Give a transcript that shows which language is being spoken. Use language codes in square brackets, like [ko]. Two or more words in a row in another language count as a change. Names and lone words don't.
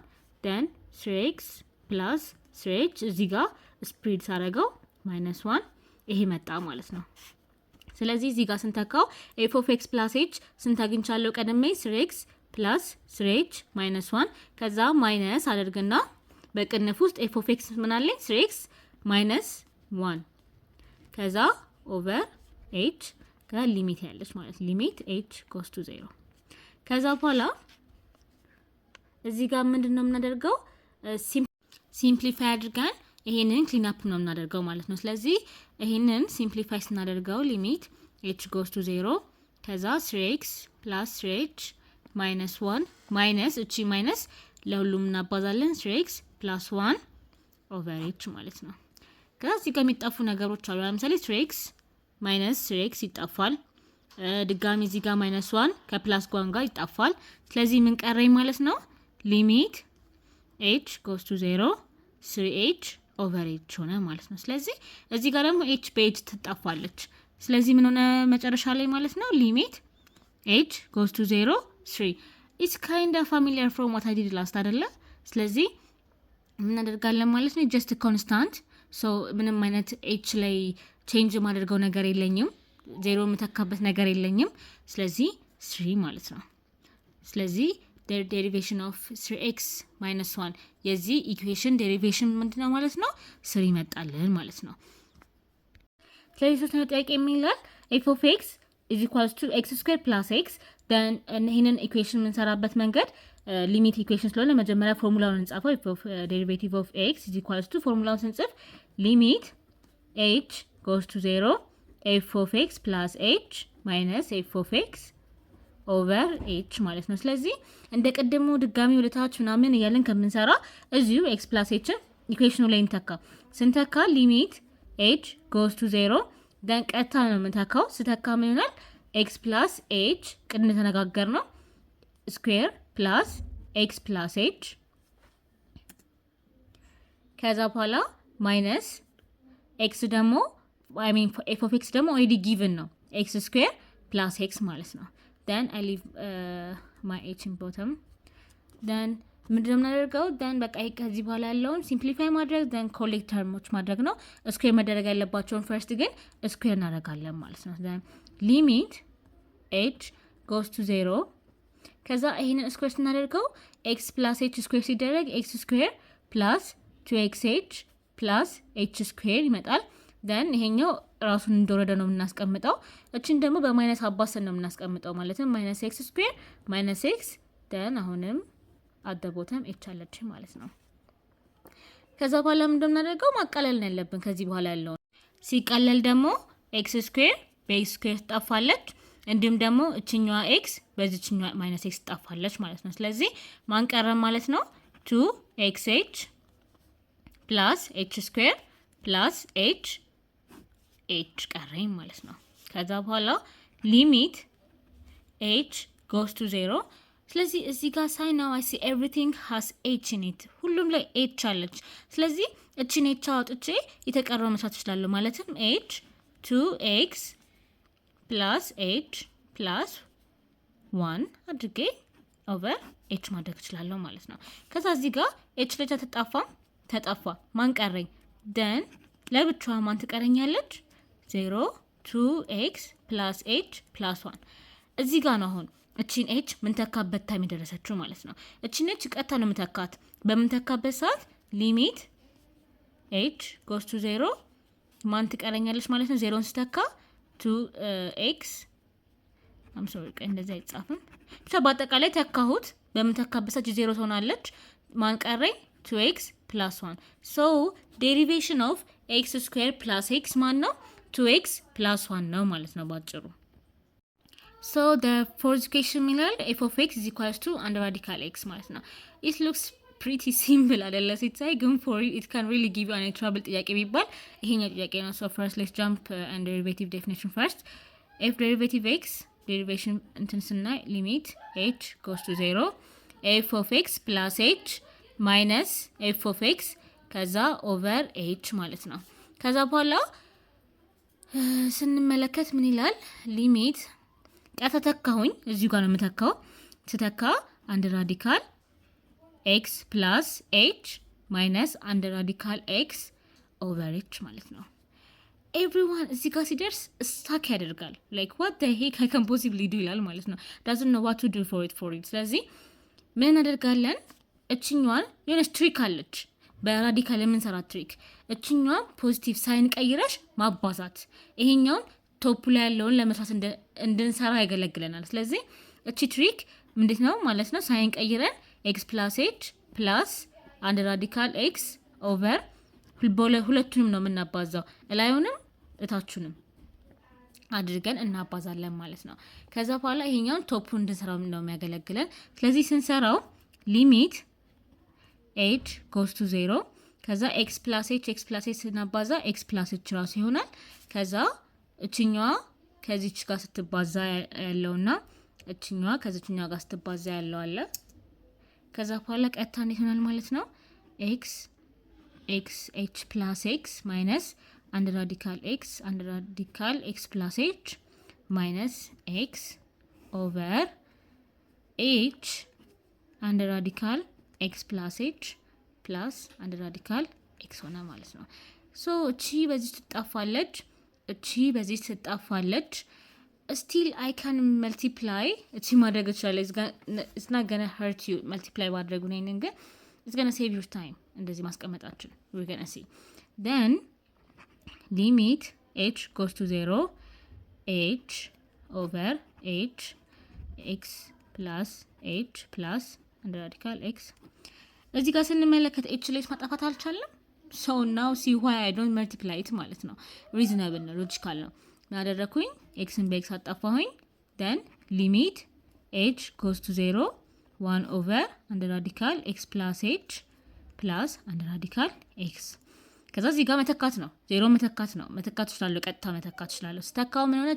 [en] then 3x plus 3h [am] እዚህ ጋር ስፕሪድ ሳደርገው [en] minus 1 [am] ይሄ መጣ ማለት ነው። ስለዚህ እዚህ ጋር ስንተካው [en] f of x plus h [am] ስንት አግኝቻለሁ ቀደም [en] 3x plus 3h minus 1 [am] ከዛ ማይነስ አደርግና በቅንፍ ውስጥ [en] f of x [am] ምን አለኝ [en] 3x minus 1 [am] ከዛ [en] over h [am] ጋር ሊሚት ያለች ማለት ሊሚት [en] h goes to 0 [am] ከዛ በኋላ እዚህ ጋር ምንድነው የምናደርገው ሲምፕሊፋይ አድርገን ይሄንን [en] clean up [am] ነው የምናደርገው ማለት ነው። ስለዚህ ይሄንን ሲምፕሊፋይ ስናደርገው ሊሚት [en] h goes to 0 [am] ከዛ [en] 3x plus 3h minus 1 [am] ማይነስ እቺ ማይነስ ለሁሉም እናባዛለን [en] 3x plus 1 over h [am] ማለት ነው። ከዛ እዚህ ጋር የሚጣፉ ነገሮች አሉ። ለምሳሌ [en] 3x minus 3x [am] ይጣፋል። ድጋሚ እዚህ ጋር [en] minus 1 [am] ከፕላስ 1 ጋር ይጣፋል። ስለዚህ ምን ቀረኝ ማለት ነው ሊሚት [en] h goes to 0 3h over h [am] ሆነ ማለት ነው። ስለዚህ እዚህ ጋር ደግሞ h በh ትጣፋለች። ስለዚህ ምን ሆነ መጨረሻ ላይ ማለት ነው ሊሚት [en] h goes to 0 3 it's kind of familiar from what I did last [am] አይደለ? ስለዚህ ምን እናደርጋለን ማለት ነው [en] just a constant, so [am] ምንም አይነት h ላይ change ማድረገው ነገር የለኝም 0 የምተካበት ነገር የለኝም። ስለዚህ 3 ማለት ነው። ስለዚህ [en] the derivation of 3x minus 1 [am] የዚህ ኢኩዌሽን ዴሪቬሽን ምንድነው ማለት ነው 3 ይመጣልን ማለት ነው። ስለዚህ ሶስተኛው ጥያቄ የሚላል [en] f of x is equals to x squared plus x then [am] ይሄንን ኢኩዌሽን የምንሰራበት መንገድ ሊሚት ኢኩዌሽን ስለሆነ መጀመሪያ ፎርሙላውን እንጻፈው [en] f of derivative of x is equals to [am] ፎርሙላውን ስንጽፍ ሊሚት [en] h goes to 0 f of x plus h minus f of x over h [am] ማለት ነው። ስለዚህ እንደ ቀደሙ ድጋሚ ወለታች ምናምን እያለን ከምንሰራ እዚሁ [en] x plus h [am] ኢኩዌሽኑ ላይ እንተካ ስንተካ ሊሚት [en] h goes to 0 then [am] ቀጥታ ነው የምንተካው ስተካ ምን ይሆናል [en] x plus h [am] ቅድም ተነጋገርነው ስኩዌር [en] plus x plus h [am] ከዛ በኋላ ማይነስ x ደግሞ [en] I mean f of x [am] ደግሞ [en] already given [am] ነው x square ፕላስ ኤክስ ማለት ነው። [en] then I leave my h in bottom then [am] ምንድነው የምናደርገው? then በቃ ከዚህ በኋላ ያለውን ሲምፕሊፋይ ማድረግ then ኮሌክት ተርሞች ማድረግ ነው። ስኩዌር መደረግ ያለባቸውን ፈርስት ግን ስኩዌር እናደርጋለን ማለት ነው። then ሊሚት [en] h goes to [am] 0 ከዛ ይሄንን ስኩዌር ስናደርገው [en] x plus h [am] ስኩዌር ሲደረግ x ስኩዌር [en] plus 2xh plus h [am] ስኩዌር ይመጣል። then ይሄኛው ራሱን እንደወረደ ነው የምናስቀምጠው። እቺን ደግሞ በማይነስ አባሰን ነው የምናስቀምጠው ማለት ነው። ማይነስ x ስኩዌር ማይነስ x then አሁንም [en] at the bottom h [am] አለች ማለት ነው። ከዛ በኋላ ምን እንደምናደርገው ማቃለል ነው ያለብን ከዚህ በኋላ ያለው። ሲቀለል ደግሞ x ስኩዌር በx ስኩዌር ትጠፋለች። እንዲሁም ደግሞ እቺኛዋ x በዚህኛዋ ማይነስ x ትጠፋለች ማለት ነው። ስለዚህ ማን ቀረ ማለት ነው? [en] 2xh plus h [am] ስኩዌር [en] plus h [am] ቀረኝ ማለት ነው። ከዛ በኋላ ሊሚት [en] h goes to [am] 0 ስለዚህ እዚህ ጋር ሳይ [en] now I see everything has h in it [am] ሁሉም ላይ h አለች። ስለዚህ እቺን h አውጥቼ የተቀረው መስራት እችላለሁ። ማለትም [en] h 2x plus h plus 1 [am] አድርጌ ኦቨር h ማድረግ እችላለሁ ማለት ነው። ከዛ እዚህ ጋር h ላይ ተጠፋ ማን ቀረኝ? then ለብቻዋ ማን ትቀረኛለች? [en] 0 2x plus h plus 1 [am] እዚህ ጋር ነው አሁን እቺን h ምን ተካበት ታይም የደረሰችው ማለት ነው። እቺን h ቀጥታ ነው የምተካት። በምንተካበት ሰዓት ሊሚት [en] h goes to 0 [am] ማን ትቀረኛለች ማለት ነው። 0ን ስተካ [en] 2x I'm sorry [am] እንደዛ አይጻፍም። ብቻ በአጠቃላይ ተካሁት። በምንተካበት ሰዓት 0 ትሆናለች። ማን ቀረኝ? [en] 2x plus 1 so derivation of x square plus x [am] ማን ነው? [en] 2x plus 1 [am] ነው ማለት ነው ባጭሩ። [en] So the fourth question ይላል f of x is equals to under radical x [am] ማለት ነው። [en] It looks pretty simple [am] አይደለ ሲታይ፣ ግን [en] for you it can really give you an trouble [am] ጥያቄ ቢባል ይሄኛው ጥያቄ ነው። [en] So first let's jump and derivative definition first. F derivative x derivation [am] እንትን ስናይ ሊሚት [en] h goes to 0 f of x [am] plus h minus f of x ከዛ [en] over h [am] ማለት ነው። ከዛ በኋላ ስንመለከት ምን ይላል? ሊሚት ከተተካሁኝ እዚሁ ጋር ነው የምተካው። ስተካ አንድ ራዲካል [en] x plus h minus [am] አንድ ራዲካል [en] x over h [am] ማለት ነው። everyone እዚህ ጋር ሲደርስ ስታክ ያደርጋል። [en] like what the heck I can possibly do [am] ይላል ማለት ነው። [en] doesn't know what to do for it [am] ስለዚህ ምን እናደርጋለን? እችኛዋን የሆነች ትሪክ አለች በራዲካል የምንሰራ ትሪክ። እችኛዋን ፖዚቲቭ ሳይን ቀይረሽ ማባዛት ይሄኛውን ቶፕ ላይ ያለውን ለመስራት እንድንሰራ ያገለግለናል። ስለዚህ እቺ ትሪክ ምንድን ነው ማለት ነው? ሳይን ቀይረን [en] x plus h plus [am] አንድ ራዲካል x ኦቨር ሁለቱንም ነው የምናባዛው፣ እላዩንም እታቹንም አድርገን እናባዛለን ማለት ነው። ከዛ በኋላ ይሄኛውን ቶፑ እንድንሰራው ነው የሚያገለግለን። ስለዚህ ስንሰራው ሊሚት [en] h goes to 0 [am] ከዛ [en] x plus h [am] ስናባዛ [en] x plus h [am] ራሱ ይሆናል። ከዛ እችኛዋ ከዚች ጋር ስትባዛ ያለውና እችኛዋ ከዚችኛዋ ጋር ስትባዛ ያለው አለ። ከዛ በኋላ ቀጥታ እንዴት ይሆናል ማለት ነው? [en] x h plus x minus [am] አንድ ራዲካል [en] x plus h minus x over h [am] አንድ ራዲካል [en] x plus h plus አንድ ራዲካል x [am] ሆነ ማለት ነው። ሶ እቺ በዚህ ትጣፋለች፣ እቺ በዚህ ትጣፋለች። [en] still I can multiply [am] እቺ ማድረግ ይችላል። [en] it's not gonna hurt you multiply [am] ማድረጉ ነው ግን [en] it's gonna save your time [am] እንደዚህ ማስቀመጣችን [en] we're gonna see. then limit h goes to 0 h over h x plus h plus [am] አንድ ራዲካል [en] x [am] እዚህ ጋር ስንመለከት h ላይ ማጣፋት አልቻለም። [en] so now see why I don't multiply it [am] ማለት ነው። reasonable ነው፣ logical ነው። ያደረኩኝ x ን በx አጣፋሁኝ። then limit [en] h goes to 0 1 over [am] አንድ ራዲካል [en] x plus h plus [am] አንድ ራዲካል x ከዛ እዚህ ጋር መተካት ነው፣ 0 መተካት ነው። መተካት ይችላል፣ ቀጥታ መተካት ይችላል። ስተካው ምን ሆነች?